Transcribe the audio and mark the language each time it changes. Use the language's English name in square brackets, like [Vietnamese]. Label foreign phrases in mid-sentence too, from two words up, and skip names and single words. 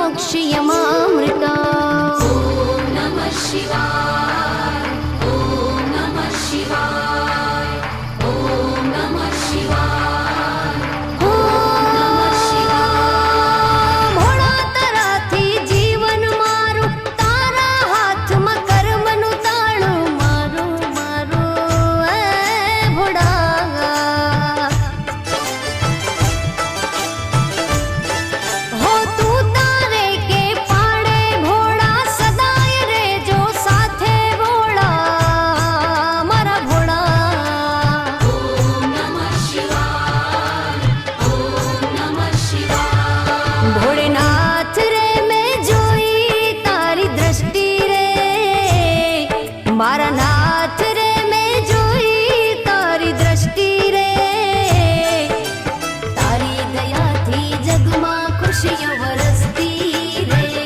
[Sanskrit] ऋषियमामृता। ॐ नमः शिवाय, ॐ नमः शिवाय, ॐ नमः शिवाय, ॐ नमः शिवाय। [Gujarati] ભોળા તારાથી જીવન મારું, તારા હાથમાં કર્મનું તાળું મારું મારું એ ભોળા। હો તું તારે કે પાડે ભોળા, સદાય રેજો સાથે ભોળા મારા ભોળા। [Sanskrit] ॐ नमः शिवाय, ॐ नमः शिवाय। [Gujarati] ભોળેનાથ રે મેં જોઈ તારી દ્રષ્ટિ રે, મારા નાથ રે મેં જોઈ તારી દ્રષ્ટિ રે। તારી દયાથી જગમાં ખુશીઓ વરસતી રે,